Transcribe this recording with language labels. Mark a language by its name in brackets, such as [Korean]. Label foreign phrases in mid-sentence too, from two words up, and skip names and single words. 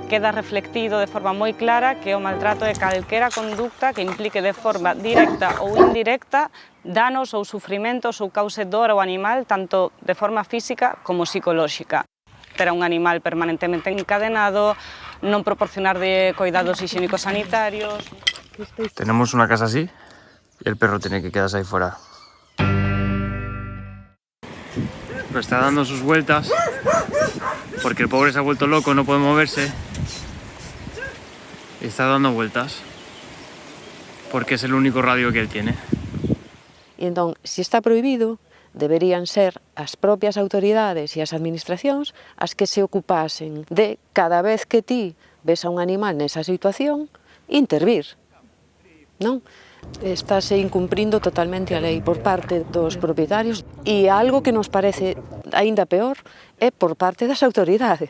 [Galician] Queda reflectido de forma moi clara que o maltrato é calquera conducta que implique de forma directa ou indirecta danos ou sufrimentos ou cause dor ao animal, tanto de forma física como psicolóxica. Ter a un animal permanentemente encadenado, non proporcionar de cuidados higiénicos sanitarios. [Spanish] Tenemos una casa así y el perro tiene que quedarse ahí fuera. Pero está dando sus vueltas porque el pobre se ha vuelto loco, no puede moverse. Y está dando vueltas porque es el único radio que él tiene. [Galician] E entón, se está prohibido, deberían ser as propias autoridades e as administracións as que se ocupasen de, cada vez que ti ves a un animal nesa situación, intervir, non? Estáse incumprindo totalmente a lei por parte dos propietarios e algo que nos parece aínda peor é por parte das autoridades.